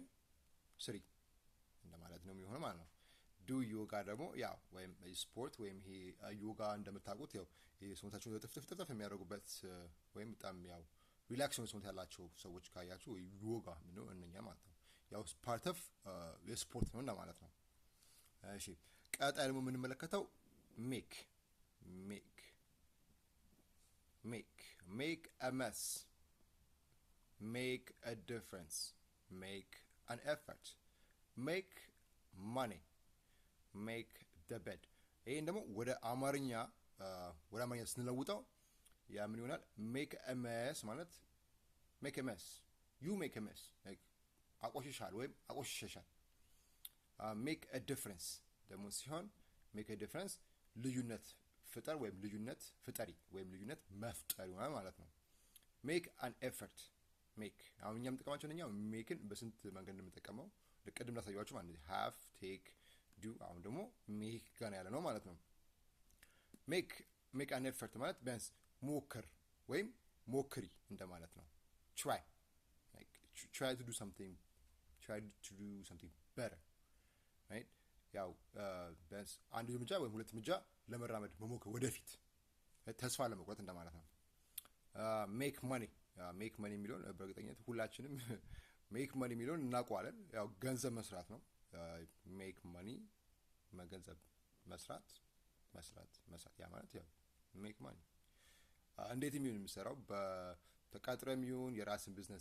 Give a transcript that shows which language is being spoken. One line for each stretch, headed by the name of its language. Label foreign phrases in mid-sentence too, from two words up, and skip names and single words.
Amharic: ስሪ እንደማለት ነው የሚሆነው ማለት ነው።
English: do yoga
Amharic: ደግሞ ያው ወይም ስፖርት ወይም ይሄ ዮጋ እንደምታውቁት ያው ሰውነታቸውን ጥፍጥፍ የሚያደርጉበት ወይም በጣም ያው ሪላክስ ሰውነት ያላቸው ሰዎች ካያችሁ ዮጋ ነው እነኛ ማለት ነው። ያው
English: part of
Amharic: የስፖርት ነው እንደማለት ነው። እሺ ቀጣይ ደግሞ የምንመለከተው ሜክ
English: a mess, make a difference, make an effort, make money, make the bed። ይሄን ደግሞ ወደ አማርኛ ስንለውጠው ያ ምን ይሆናል? make a mess ማለት make a mess, you make a mess
Amharic: አቆሽሻል ወይም አቆሽሸሻል።
English: make a difference
Amharic: ደግሞ ሲሆን
English: make a difference
Amharic: ልዩነት ፍጠር ወይም ልዩነት ፍጠሪ ወይም ልዩነት መፍጠር ይሆናል ማለት ነው።
English: make an effort make
Amharic: አሁን እኛ የምንጠቀማቸው እኛው makeን በስንት መንገድ እንደምንጠቀመው ለቀድም ላሳያችሁ ማለት ነው።
English: have take
Amharic: ዱ አሁን ደግሞ ሜክ ጋር ያለ ነው ማለት ነው።
English: make an effort
Amharic: ማለት ቢያንስ ሞክር ወይም ሞክሪ እንደማለት ነው።
English: try to do something better, right?
Amharic: ያው ቢያንስ አንድ እርምጃ ወይም ሁለት እርምጃ ለመራመድ መሞከር ወደፊት ተስፋ ለመቁረጥ እንደማለት ነው።
English: make money
Amharic: የሚለውን በእርግጠኝነት ሁላችንም
English: make money
Amharic: የሚለውን እናውቀዋለን። ያው ገንዘብ መስራት ነው።
English: make money
Amharic: መገንዘብ መስራት ያ ማለት ያው
English: make money
Amharic: እንዴት የሚሆን የሚሰራው በተቀጥረም ይሁን የራስን ቢዝነስ